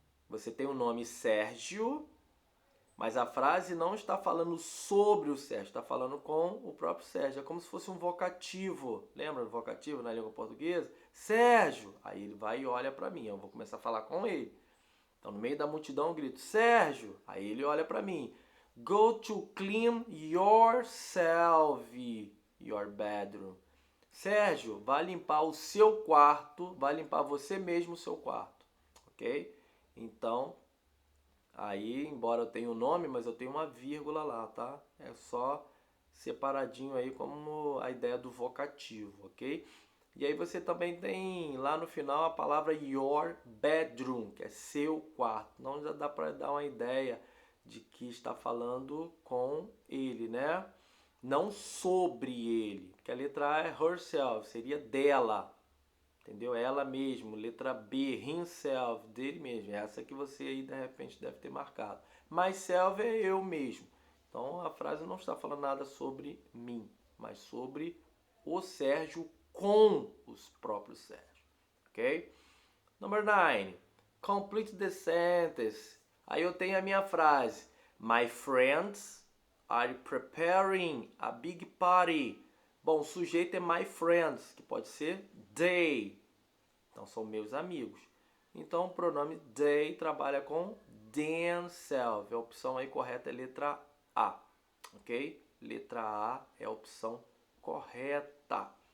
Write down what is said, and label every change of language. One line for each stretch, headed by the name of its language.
Portuguese: Você tem o nome Sérgio, mas a frase não está falando sobre o Sérgio, está falando com o próprio Sérgio. É como se fosse um vocativo. Lembra do vocativo na língua portuguesa? Sérgio! Aí ele vai e olha para mim. Eu vou começar a falar com ele. Então, no meio da multidão, eu grito, Sérgio! Aí ele olha para mim.
English: Go to clean yourself, your bedroom.
Portuguese: Sérgio, vai limpar o seu quarto, vai limpar você mesmo o seu quarto, ok? Então, aí, embora eu tenha o nome, mas eu tenho uma vírgula lá, tá? É só separadinho aí como a ideia do vocativo, ok? E aí você também tem lá no final a palavra
English: your bedroom,
Portuguese: que é seu quarto. Então já dá para dar uma ideia de que está falando com ele, né? Não sobre ele, porque a letra A é herself, seria dela, entendeu? Ela mesmo. Letra B, himself, dele mesmo. Essa que você aí de repente deve ter marcado. Myself é eu mesmo. Então a frase não está falando nada sobre mim, mas sobre o Sérgio com os próprios Sérgio. Ok?
English: Number 9. Complete the sentence.
Portuguese: Aí eu tenho a minha frase.
English: My friends are preparing a big party.
Portuguese: Bom, o sujeito é
English: my friends,
Portuguese: que pode ser they. Então são meus amigos. Então o pronome they trabalha com themselves. A opção aí correta é letra A. Ok? Letra A é a opção correta.